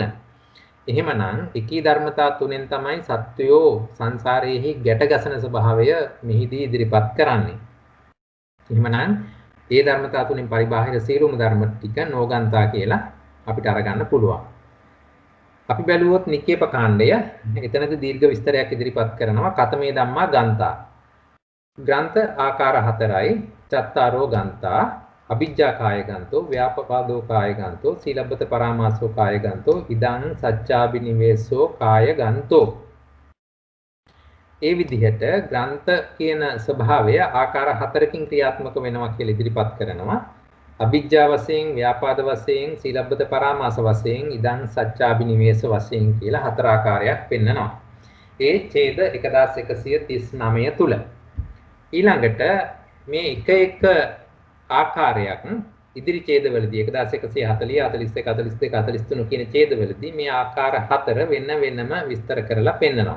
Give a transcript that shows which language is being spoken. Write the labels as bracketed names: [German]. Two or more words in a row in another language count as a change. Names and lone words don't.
[Sinhala] එහෙමනම් එකී ධර්මතා තුනෙන් තමයි සත්වයෝ සංසාරයේහි ගැටගසන ස්වභාවය මෙහිදී ඉදිරිපත් කරන්නේ. එහෙමනම් ඒ ධර්මතා තුනෙන් පරිබාහිර සියලුම ධර්ම ටික නෝගන්තා කියලා අපිට අරගන්න පුළුවන්. අපි බැලුවොත් නික්කේප කාණ්ඩය එතනදී දීර්ඝ විස්තරයක් ඉදිරිපත් කරනවා [Pali] කතමේ ධම්මා ගන්තා. [Sinhala] ග්‍රන්ථ ආකාර 4යි [Pali] චත්තාරෝ ගන්තා අවිජ්ජා කාය ගන්තෝ ව්‍යාපපාදෝ කාය ගන්තෝ සීලබ්බත පරාමාසෝ කාය ගන්තෝ ඉදං සච්චාබිනිවේසෝ කාය ගන්තෝ. [Sinhala] ඒ විදිහට ග්‍රන්ථ කියන ස්වභාවය ආකාර 4කින් ක්‍රියාත්මක වෙනවා කියලා ඉදිරිපත් කරනවා. අවිජ්ජා වශයෙන් ව්‍යාපාද වශයෙන් සීලබ්බත පරාමාස වශයෙන් ඉදං සච්චාබිනිවේස වශයෙන් කියලා 4 ආකාරයක් පෙන්නනවා. ඒ ඡේද 1139 තුල ඊළඟට මේ එක ආකාරයක් ඉදිරි ඡේදවලදී 1140 41 42 43 කියන ඡේදවලදී මේ ආකාර 4 වෙනම විස්තර කරලා පෙන්නනවා.